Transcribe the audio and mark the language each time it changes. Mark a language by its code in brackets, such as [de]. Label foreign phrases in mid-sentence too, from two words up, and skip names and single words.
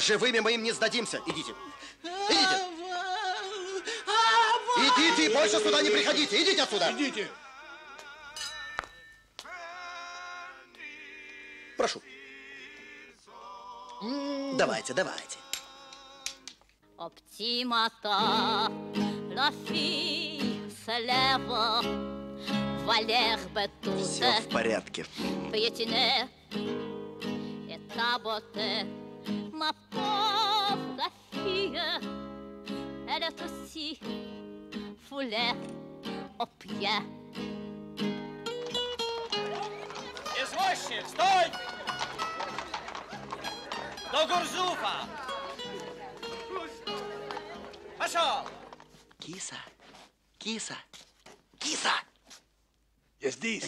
[ru] Живыми мы им не сдадимся. Идите. Идите. Идите, больше сюда не приходите. Идите отсюда. Идите. Прошу. Давайте, давайте. [fr] Au petit matin, la fille se lève, voit l'herbe toute [ru] Все в порядке. [fr] piétinée et ta beauté, ma pauvre fille, elle est aussi foulée aux pieds. [ru] Извозчик, стой! До Гурзуфа! Пошел! Киса, киса, киса! Я здесь.